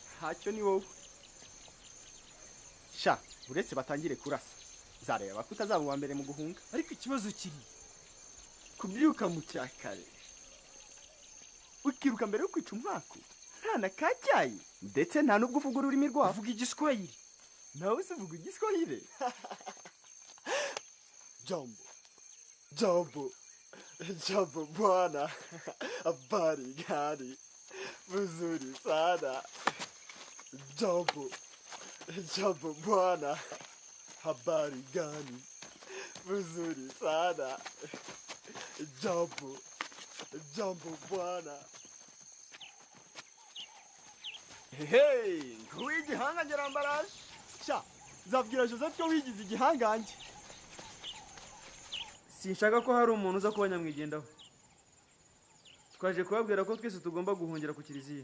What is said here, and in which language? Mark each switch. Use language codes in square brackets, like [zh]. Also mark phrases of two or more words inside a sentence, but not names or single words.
[rw] ntacyo ni wowe sha uretse batangire kurasa zareba ko utazaba uwa mbere mu guhunga. ariko ikibazo kiri kubyuka mu cyakare ukiruka mbere yo kwica umwaku nta na kacyayi ndetse nta n'ubwo uvuga ururimi rwabo. uvuga igiswahili nawe se uvuga igiswahili? [sw] jambo jambo jambo bwana habari gani mzuri sana jambo jambo bwana habari gani mzuri sana jambo jambo bwana. [rw] Hey, nguyu igihangange arambaraje sha zabwira Joseph ko wigize igihangange. Sinshaka ko hari umuntu uza kuba nyamwigendaho. Twaje kubabwira ko twese tugomba guhungira ku kiliziya.